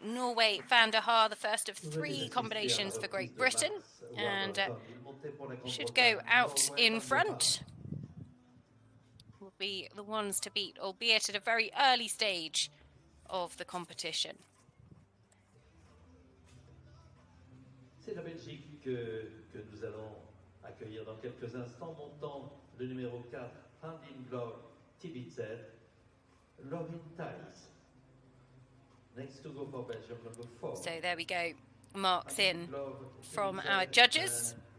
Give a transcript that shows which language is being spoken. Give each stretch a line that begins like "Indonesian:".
English: Norway van der Haar, the first of 3 combinations for Great Britain, and should go out in front. Will be the ones to beat, albeit at a very early stage of the competition.
French: C'est la Belgique que nous allons accueillir dans quelques instants, montant le numéro 4, Handin Blog Tibitzer, Lovin Thais.
English: Next to go for Belgium, number 4. So there we go. Marks in from our judges.